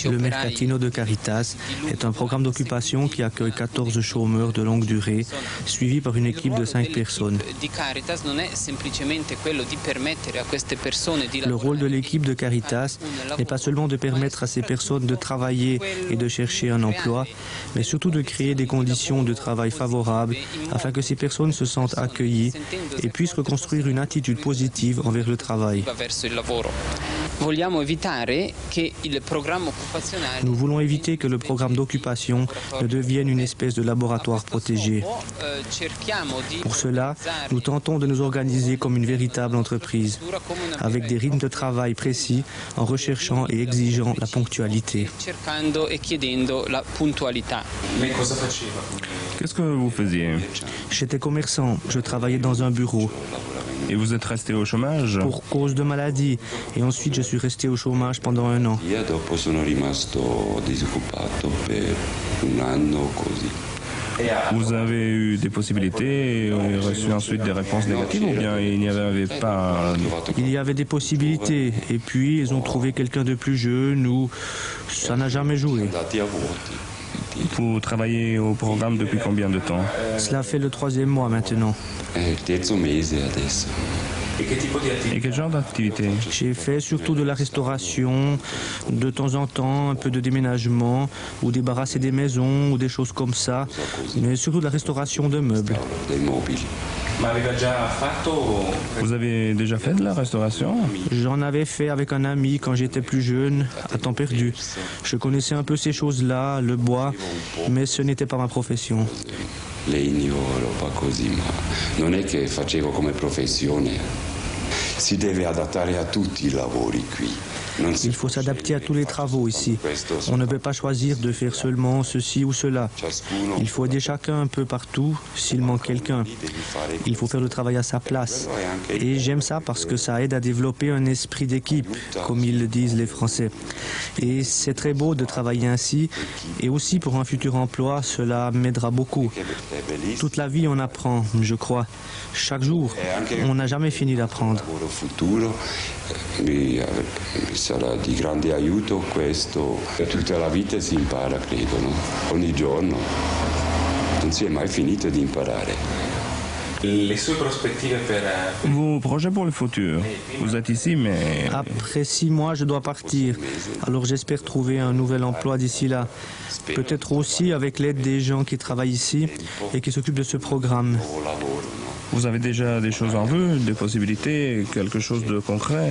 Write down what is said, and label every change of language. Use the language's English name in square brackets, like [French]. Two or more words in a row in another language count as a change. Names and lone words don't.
[French] Le [Italian] operai. [French] Mercatino de Caritas est un programme d'occupation qui accueille 14 chômeurs de longue durée, suivi par une équipe de 5 personnes. [Italian] Di Caritas non è semplicemente quello di permettere a queste persone di [French] Le rôle de l'équipe de Caritas n'est pas seulement de permettre à ces personnes de travailler et de chercher un emploi, mais surtout de créer des conditions de travail favorables afin que ces personnes se sentent accueillies et puissent reconstruire une attitude positive envers le travail. [Italian] verso il lavoro. Vogliamo evitare che il programma occupazionale. [French] Nous voulons éviter que le programme d'occupation ne devienne une espèce de laboratoire protégé. Pour cela, nous tentons de nous organiser comme une véritable entreprise, avec des rythmes de travail précis, en recherchant et exigeant la ponctualité. [Italian] Cercando e chiedendo la puntualità. [French] Qu'est-ce que vous faisiez? J'étais commerçant, je travaillais dans un bureau. Et vous êtes resté au chômage? Pour cause de maladie. Et ensuite, je suis resté au chômage pendant 1 an. [Italian] Io dopo sono rimasto disoccupato per 1 anno così. [French] Vous avez eu des possibilités et reçu ensuite des réponses négatives ou bien il n'y avait pas? Il y avait des possibilités et puis ils ont trouvé quelqu'un de plus jeune ou ça n'a jamais joué. Vous travaillez au programme depuis combien de temps? Cela fait le 3e mois maintenant. [Italian] È il terzo mese adesso. [French] Et quel genre d'activité? J'ai fait surtout de la restauration, de temps en temps un peu de déménagement ou débarrasser des maisons ou des choses comme ça, mais surtout de la restauration de meubles. [Italian] Dei mobili. [French] Vous avez déjà fait de la restauration? J'en avais fait avec un ami quand j'étais plus jeune, à temps perdu. Je connaissais un peu ces choses-là, le bois, mais ce n'était pas ma profession. [Italian] Legno, roba così, ma non è che facevo come professione. Si deve adattare a tutti i lavori qui. [French] Il faut s'adapter à tous les travaux ici. On ne peut pas choisir de faire seulement ceci ou cela. Il faut aider chacun un peu partout s'il manque quelqu'un. Il faut faire le travail à sa place. Et j'aime ça parce que ça aide à développer un esprit d'équipe, comme ils le disent les Français. Et c'est très beau de travailler ainsi. Et aussi pour un futur emploi, cela m'aidera beaucoup. Toute la vie, on apprend, je crois. Chaque jour, on n'a jamais fini d'apprendre. [Italian] Mi sarà di grande aiuto questo. Tutta la vita si impara, credo, no? Ogni giorno. Non si è mai finito di imparare. [French] Vos projets pour le futur? Vous êtes ici, mais... Après 6 mois, je dois partir. Alors j'espère trouver un nouvel emploi d'ici là. Peut-être aussi avec l'aide des gens qui travaillent ici et qui s'occupent de ce programme. Vous avez déjà des choses en vue, des possibilités, quelque chose de concret?